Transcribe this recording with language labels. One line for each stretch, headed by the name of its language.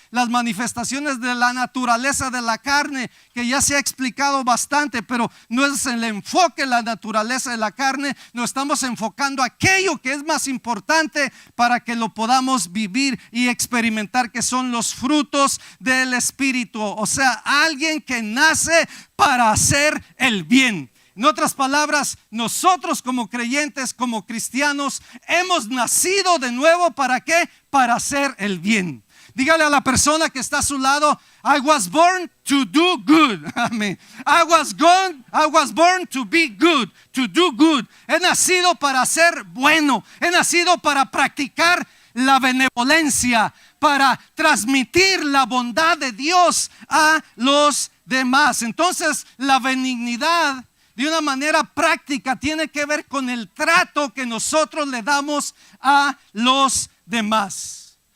Spanish: Las manifestaciones de la naturaleza de la carne, que ya se ha explicado bastante, pero no es el enfoque la naturaleza de la carne, nos estamos enfocando aquello que es más importante para que lo podamos vivir y experimentar, que son los frutos del Espíritu. O sea, alguien que nace para hacer el bien. En otras palabras, nosotros como creyentes, como cristianos, hemos nacido de nuevo ¿para qué? Para hacer el bien. Dígale a la persona que está a su lado,
English: I was born to do good.
Spanish: Amén.
English: I was born to be good, to do good.
Spanish: He nacido para ser bueno. He nacido para practicar la benevolencia, para transmitir la bondad de Dios a los demás. Entonces, la benignidad, de una manera práctica, tiene que ver con el trato que nosotros le damos a los demás.